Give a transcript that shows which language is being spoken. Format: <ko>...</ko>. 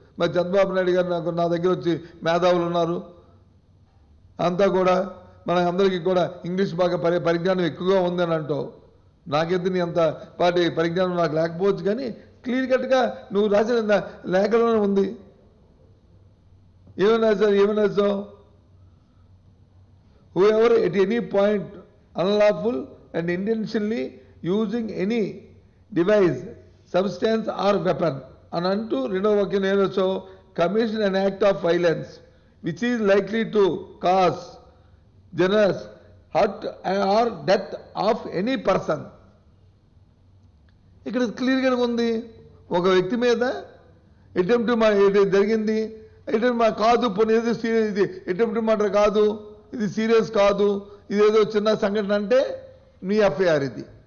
<te>మరి చంద్రబాబు నాయుడు గారు నా దగ్గర వచ్చి మేధావులు ఉన్నారు, అంతా కూడా మన అందరికీ కూడా ఇంగ్లీష్ బాగా పరిజ్ఞానం ఎక్కువగా ఉందని అంటావు. నాకెందుకు నీ అంత పరిజ్ఞానం నాకు లేకపోవచ్చు, కానీ క్లియర్ కట్గా నువ్వు రాసిన లేఖలోనే ఉంది. ఏమన్నా sir</te> <en>whoever at any point unlawful and intentionally using any device, substance or weapon and unto so commission an act of violence which is likely to cause generous hurt or death of any person.</en> <te>ఇక్కడ క్లియర్గా ఉంది, ఒక వ్యక్తి మీద attempt జరిగింది, కాదు పోనీ ఇది అటెంప్ట్ మర్డర్ కాదు, ఇది సీరియస్ కాదు, ఇదేదో చిన్న సంఘటన అంటే మీ ఎఫ్ఐఆర్ ఇది.</te>